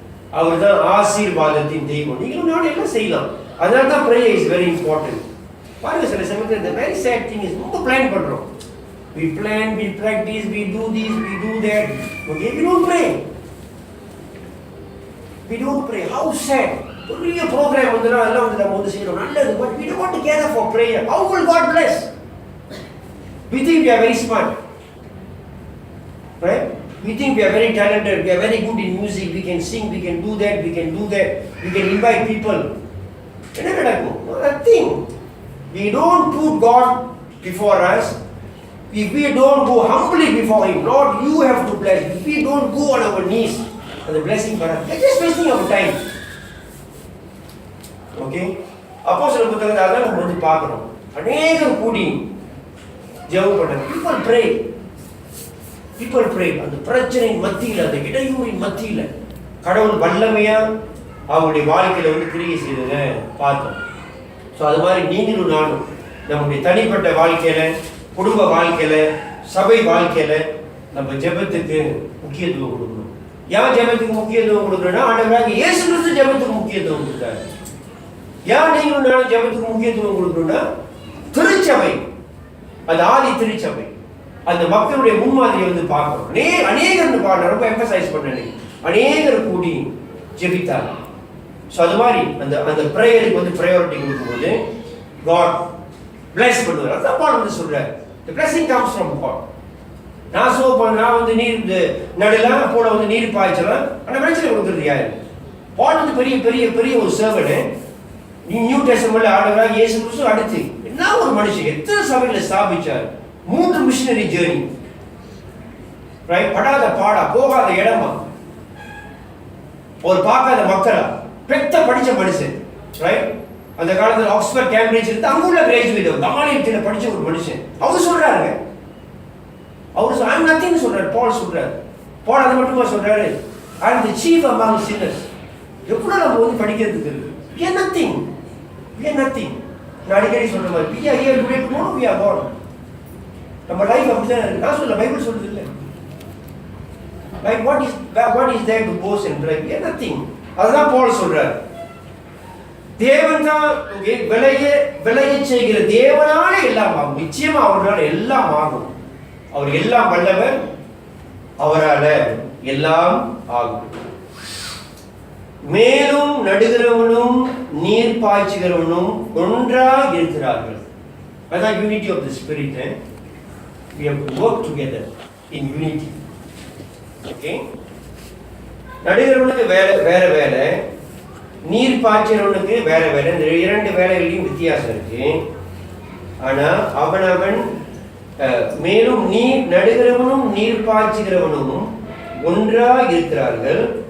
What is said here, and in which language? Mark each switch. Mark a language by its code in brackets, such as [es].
[ta] அவர்தான் ஆசீர்வாதத்தின் தெய்வம். நீங்களும் நானும் எல்லாம் செய்யலாம். அதனால தான் [en] prayer is very important. [ta] பாருங்க சில சமயத்தில் [en] the very sad thing is [ta] ரொம்ப பிளான் பண்றோம். [en] We plan, we practice, we do this, we do that. Okay, we don't pray. We don't pray. How sad. [ta] பெரிய ப்ரோக்ராம் வந்து எல்லாம் வந்து நம்ம வந்து செய்யறோம் நல்லது, [en] but we don't want to gather for prayer. How will God bless? We think we are very smart, right? We think we are very talented, we are very good in music, we can sing, we can do that, we can do that, we can invite people. [ta] என்ன நடக்கும்? [en] Nothing. We don't put God before us. If we don't go humbly before Him, Lord, you have to bless. If we don't go on our knees for the blessing for us, we're just wasting our time. Okay? [ta] அப்போஸ்தலர் புத்தகத்தை அதான் நம்ம வந்து பார்க்கிறோம். அநேகம் கூடி ஜெபம் பண்ணாங்க. [en] People pray. [ta] அந்த பிரச்சனையின் மத்தியில், அந்த இடையூறின் மத்தியில் கடவுள் வல்லமையா அவங்களுடைய வாழ்க்கையில வந்து கிரியை செய்தத பார்த்தோம். ஸோ அது மாதிரி நீங்களும் நானும் நம்முடைய தனிப்பட்ட வாழ்க்கையில, குடும்ப வாழ்க்கையில, சபை வாழ்க்கையில நம்ம ஜெபத்துக்கு முக்கியத்துவம் கொடுக்கணும். ஏன் ஜெபத்துக்கு முக்கியத்துவம் கொடுக்கணும்னா ஆண்டவராகிய இயேசு கிறிஸ்து ஜெபத்துக்கு முக்கியத்துவம் கொடுத்தாரு. ஏன் நீங்களும் நானும் ஜெபத்துக்கு முக்கியத்துவம் கொடுக்கணும்னா திருச்சபை, அந்த ஆதி திருச்சபை, அந்த மக்களுடைய முன்மாதிரி வந்து பார்க்கணும். அநேகர் பாருங்க, ரொம்ப எம்பசைஸ் பண்ணேன், அநேகர் கூடி ஜெபித்தார். ஸோ அது மாதிரி அந்த அந்த ப்ரேயருக்கு வந்து ப்ரையாரிட்டி கொடுக்கும்போது காட் பிளஸ் பண்ணுவார். அதான் பால் வந்து சொல்றாரு, [en] the blessing comes from God. [ta] நான் வந்து நீர் நடலாம், போல வந்து நீர் பாய்ச்சலாம், ஆனால் பிரச்சனை கொடுக்குறது யாரு? பால் வந்து பெரிய பெரிய பெரிய ஒரு சர்வன். நியூ டெஸ்டமென்ட்ல ஆண்டவராகிய இயேசு கிறிஸ்து அடுத்து என்ன ஒரு மனுஷன் எத்தனை சபைகளை ஸ்தாபிச்சார், 3 மிஷனரி ஜேர்னி, ரைட்? படாத பாடா, போகாத இடமா, ஒரு பார்க்காத மக்களா, பெத்த படிச்ச மனுஷன், ரைட்? அந்த காலத்துல ஆக்ஸ்போர்ட் கேம்பிரிட்ஜ் இருந்து அங்குள்ள கிராஜுவேட் கமாலியத்தில் படிச்ச ஒரு மனுஷன். அவர் சொல்றாருங்க, அவர் ஐ அம் நத்திங் சொல்றாரு. பால் சொல்றாரு. பால் அதை மட்டுமா சொல்றாரு? ஐ அம் தி சீஃப் அமாங் சின்னர்ஸ். எவ்வளவு நம்ம வந்து படிக்கிறதுக்கு இருக்கு. [en] we are nothing. [ta] நான் அடிக்கடி சொல்ற மாதிரி [en] we are here today, tomorrow we are gone. [ta] நம்ம லைஃப் அப்படிதான் இருக்கு. நான் சொல்ல, பைபிள் சொல்றது இல்லை. [en] Like what is there to boast and brag? We are nothing. [ta] அதுதான் பால் சொல்றாரு. தேவன் தான் விளைய செய்கிற தேவனால எல்லாம் ஆகும். நிச்சயமா அவரால் எல்லாம் ஆகும். அவர் எல்லாம் வல்லவர், அவரால எல்லாம் ஆகும். மேலும் நடுகிறவனும் நீர் பாய்ச்சுகிறவனும் ஒன்றாக இருக்கிறார்கள். அதான் unity of the spirit. [en] We have to work together in unity. Okay? [ta] நடுகிறவனுக்கு வேற வேலை, நீர் பாய்ச்சறவனுக்கு வேற வேலை. இந்த 2 வேலைகளையும் வித்தியாசம் இருக்கு. ஆனா அவனவன் மேலும் நீர் நடுகிறவனும் நீர் பாய்ச்சுகிறவனும் ஒன்றாக இருக்கிறார்கள்.